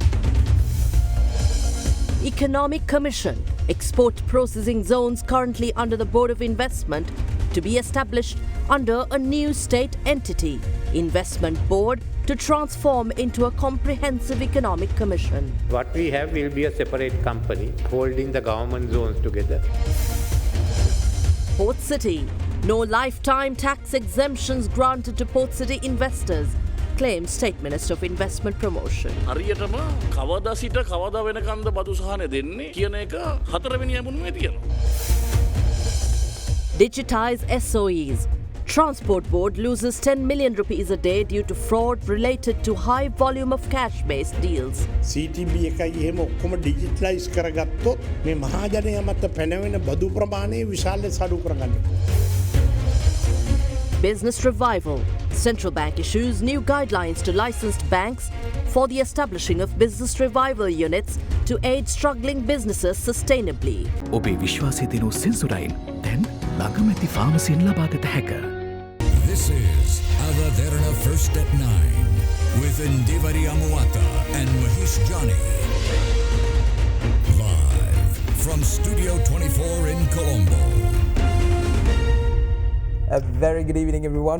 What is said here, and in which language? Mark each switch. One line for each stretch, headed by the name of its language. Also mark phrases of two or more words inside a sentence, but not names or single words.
English: Economic Commission, export processing zones currently under the Board of Investment to be established under a new state entity, Investment Board, to transform into a comprehensive economic commission. What we have will be a separate company holding the government zones together. Port City. No lifetime tax exemptions granted to Port City investors, claims State Minister of Investment Promotion.
Sinhala: හරියටම කවදා සිට කවදා වෙනකන්ද බදු සහනේ දෙන්නේ කියන එක හතරවෙනි යමුනුවේ තියෙනවා.
English: Digitize SOEs. Transport Board loses 10 million rupees a day due to fraud related to high volume of cash-based deals.
Sinhala: CTB එකයි එහෙම ඔක්කොම ඩිජිටලයිස් කරගත්තොත් මේ මහජනයා මත පැනවෙන බදු ප්‍රමාණය විශාල ලෙස අඩු කරගන්න.
English: Business revival. Central Bank issues new guidelines to licensed banks for the establishing of business revival units to aid struggling businesses sustainably.
Sinhala: ඔබේ විශ්වාසය දිනු සෙන්සුරයින් දැන් ළඟමැති ෆාමසියෙන් ලබාගත හැක.
English: This is Ava Derana First at 9 with Indivari Amuata and Mahish Jani. Live from Studio 24 in Colombo. A very good evening, everyone.